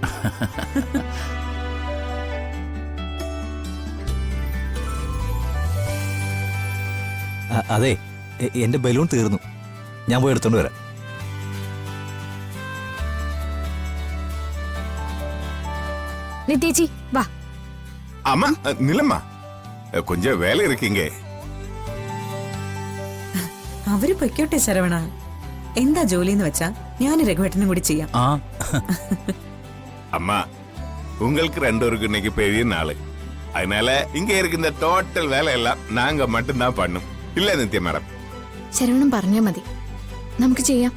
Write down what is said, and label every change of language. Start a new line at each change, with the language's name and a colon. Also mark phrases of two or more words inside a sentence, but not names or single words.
Malayalam: അതെ, എന്റെ ബലൂൺ തീർന്നു. ഞാൻ പോയി എടുത്തോണ്ട് വരാം. നിത്യേച്ചി വാ.
Tamil: அம்மா நிலம்மா, கொஞ்சம் வேலை இருக்கீங்க.
Malayalam: അവര് പൊയ്ക്കോട്ടെ ശരവണ. എന്താ ജോലിന്ന് വെച്ചാ ഞാൻ രഘുവേട്ടനും കൂടി ചെയ്യാം.
Tamil: அம்மா, உங்களுக்கு ரெண்டு பேருக்கு இன்னைக்கு பெரிய நாள். அதனால இங்க இருக்கின்ற டோட்டல் வேலையெல்லாம் நாங்க மட்டும்தான் பண்ணும். இல்ல நித்யா மேடம்?
Malayalam: ശരവണം പറഞ്ഞാ മതി, നമുക്ക് ചെയ്യാം.